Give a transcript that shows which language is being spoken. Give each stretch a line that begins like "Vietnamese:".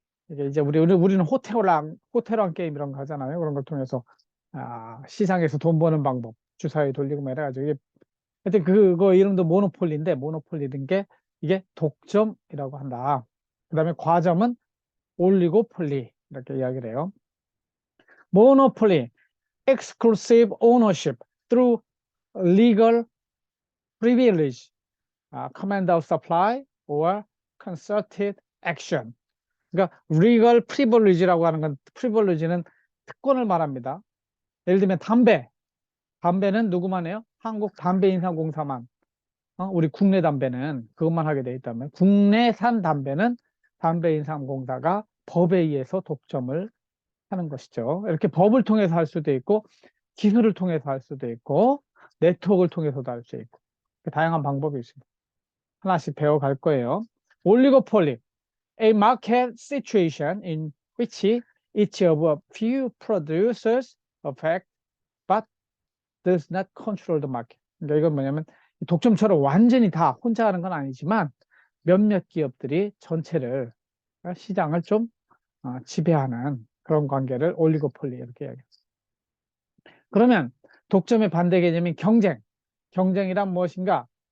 Korean: 이게 이제 우리는 호텔왕 게임 이런 거 하잖아요. 그런 걸 통해서 시장에서 돈 버는 방법 주사위 돌리고 막 이래가지고 이게 하여튼 그거 이름도 모노폴리인데, 모노폴리인 게 이게 독점이라고 한다. 그 다음에 과점은 올리고폴리 이렇게 이야기를 해요.
English: 모노폴리, exclusive ownership through legal privilege, command of supply or concerted action.
Korean: 그러니까 legal privilege라고 하는 건, privilege는 특권을 말합니다. 예를 들면 담배는 누구만 해요? 한국 담배인상공사만. 우리 국내 담배는 그것만 하게 돼 있다면, 국내산 담배는 담배인상공사가 법에 의해서 독점을 하는 것이죠. 이렇게 법을 통해서 할 수도 있고, 기술을 통해서 할 수도 있고, 네트워크를 통해서도 할 수 있고, 다양한 방법이 있습니다. 하나씩 배워갈 거예요.
English: 올리고폴리, a market situation in which each of a few producers affect but does not control the market.
Korean: 그러니까 이건 뭐냐면 독점처럼 완전히 다 혼자 하는 건 아니지만 몇몇 기업들이 전체를, 시장을 좀 지배하는 그런 관계를 올리고폴리 이렇게 이야기해요. 그러면 독점의 반대 개념인 경쟁. 경쟁이란 무엇인가?